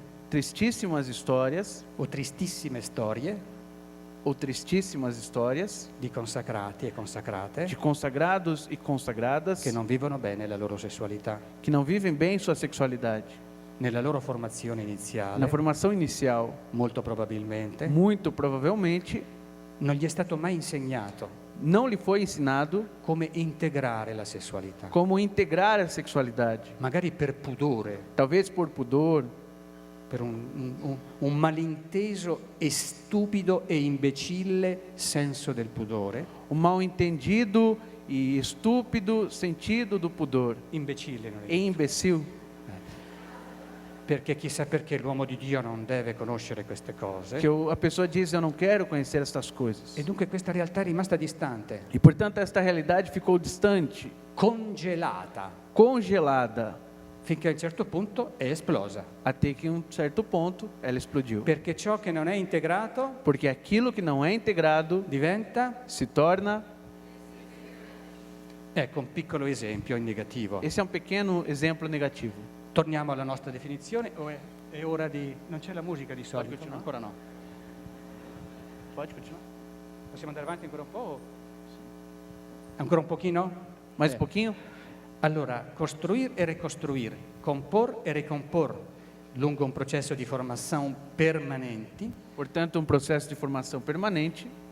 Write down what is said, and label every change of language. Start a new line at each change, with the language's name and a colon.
Portuguese: tristíssimas histórias
Italian: o tristissime storie
Portuguese: ou tristíssimas histórias
Italian: di consacrati e consacrate
Portuguese: de consagrados e consagradas
Italian: che non vivono bene la loro sessualità.
Portuguese: que não vivem bem sua sexualidade.
Italian: Nella loro formazione iniziale,
Portuguese: Na formação inicial,
Italian: molto probabilmente,
Portuguese: muito provavelmente,
Italian: non gli è stato mai insegnato
Portuguese: não lhe foi ensinado
Italian: come integrare la sessualità.
Portuguese: como integrar a sexualidade.
Italian: Magari per pudore,
Portuguese: Talvez por pudor,
Italian: per un malinteso e stupido e imbecille senso del pudore.
Portuguese: mal entendido e estúpido sentido do pudor.
Italian: Imbecille non è.
Portuguese: E imbecil,
Italian: Perché chissà perché l'uomo di Dio non deve conoscere queste cose.
Portuguese: que a pessoa diz: eu não quero conhecer estas coisas.
Italian: E dunque questa realtà è rimasta distante,
Portuguese: E portanto esta realidade ficou distante,
Italian: congelata,
Portuguese: congelada,
Italian: finché a un certo punto è esplosa.
Portuguese: até que em um certo ponto ela explodiu.
Italian: Perché ciò che non è integrato
Portuguese: Porque aquilo que não é integrado
Italian: diventa,
Portuguese: se torna.
Italian: ecco un piccolo esempio in negativo.
Portuguese: Esse é um pequeno exemplo negativo.
Italian: Torniamo alla nostra definizione o è ora di... non c'è la musica di solito? continuare? Ancora no.
Portuguese: Pode continuar?
Italian: Possiamo andare avanti ancora un po'? Ancora un pochino?
Portuguese: Mais um pouquinho?
Italian: Allora, costruir e ricostruire,
Portuguese: compor e recompor
Italian: lungo un processo di formazione permanenti,
Portuguese: Portanto, um processo de formação permanente,